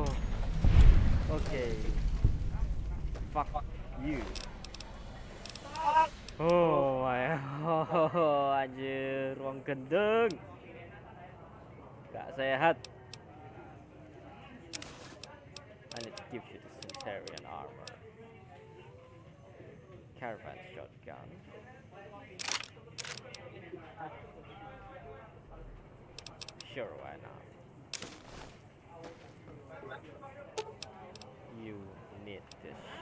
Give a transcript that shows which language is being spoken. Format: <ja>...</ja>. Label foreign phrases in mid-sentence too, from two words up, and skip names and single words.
<en>Okay. Fuck you. Oh my.</en> <jv>Oh, anjir, ruang gendeng. Gak sehat.</jv> <en>I need to give you the Centurion armor. Caravan shotgun. Sure, why not? You need this.</en>